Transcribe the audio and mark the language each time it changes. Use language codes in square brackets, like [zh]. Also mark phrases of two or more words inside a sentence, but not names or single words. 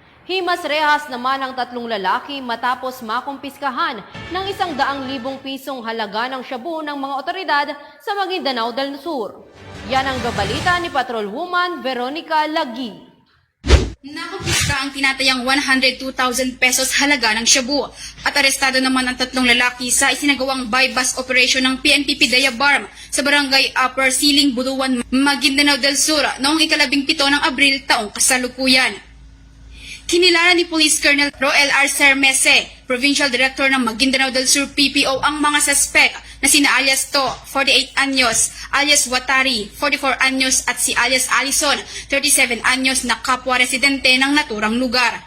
[tl] Himas rehas naman ang tatlong lalaki matapos makumpiskahan ng 100,000 pisong halaga ng shabu ng mga otoridad sa Maguindanao del Sur. Yan ang babalita ni Patrolwoman Veronica Lagi. Nakumpiska ang tinatayang 102,000 pesos halaga ng shabu at arestado naman ang tatlong lalaki sa isinagawang [en] buy-bust operation [tl] ng PNP PIDEA BARM sa barangay Upper Siling, Buluan, Maguindanao del Sur noong 17 ng Abril taong kasalukuyan. Kinilala ni Police Colonel Roel R. Sermese, [en] Provincial Director [tl] ng Maguindanao del Sur PPO ang mga suspek na sina alias To, 48 anyos, alias Watari, 44 anyos at si alias Alison, 37 anyos na kapwa residente ng naturang lugar.